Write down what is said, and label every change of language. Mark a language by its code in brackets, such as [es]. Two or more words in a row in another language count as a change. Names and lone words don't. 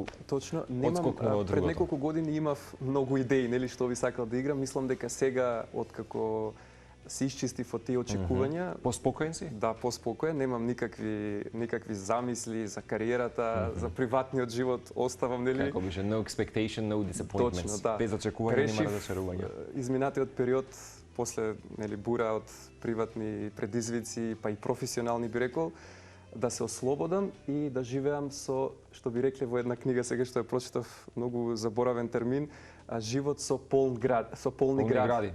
[mk] Точно, немам пред неколку години имав многу идеи, нели, што би сакал да играм, мислам дека сега откако се исчистив од тие очекувања. Поспокоен си? Да, поспокоен, немам никакви замисли за кариерата, за приватниот живот, оставам, нели? Како беше, [en] no expectation, no disappointments. [mk] Точно, да. Без очекување нема разочарување. Изминатиот период, после нели бура од приватни предизвици, па и професионални би рекол, да се ослободам и да живеам со, што би рекле во една книга сега што ја прочитав, многу заборавен термин, живот со полни гради.